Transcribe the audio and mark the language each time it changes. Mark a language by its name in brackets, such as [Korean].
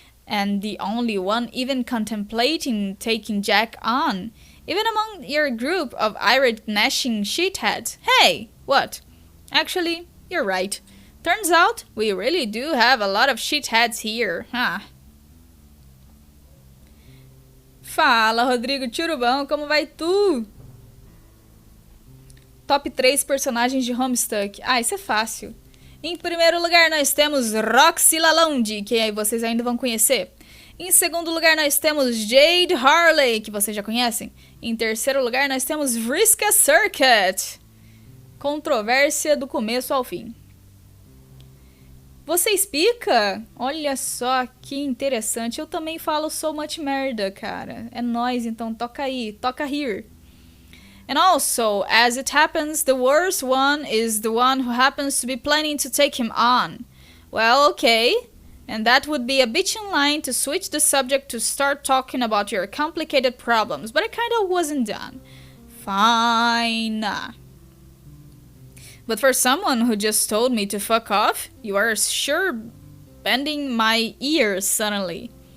[English] And the only one even contemplating taking Jack on. Even among your group of irate gnashing shitheads. Hey, what? Actually, you're right. Turns out, we really do have a lot of shitheads here, huh? [Portuguese] Fala, Rodrigo Churubão, como vai tu? Top 3 personagens de Homestuck. Ah, isso é fácil. Em primeiro lugar, nós temos Roxy Lalonde, que aí vocês ainda vão conhecer. Em segundo lugar, nós temos Jade Harley, que vocês já conhecem. Em terceiro lugar, nós temos Vriska Circuit. Controvérsia do começo ao fim. Você explica? Olha só que interessante. Eu também falo [English] so much [Portuguese] merda, cara. É nóis, então toca aí, toca here. [English] And also, as it happens, the worst one is the one who happens to be planning to take him on. Well, okay. And that would be a bitch in line to switch the subject to start talking about your complicated problems, but I kinda wasn't done. Fine. But for someone who just told me to fuck off, you are sure bending my ears suddenly.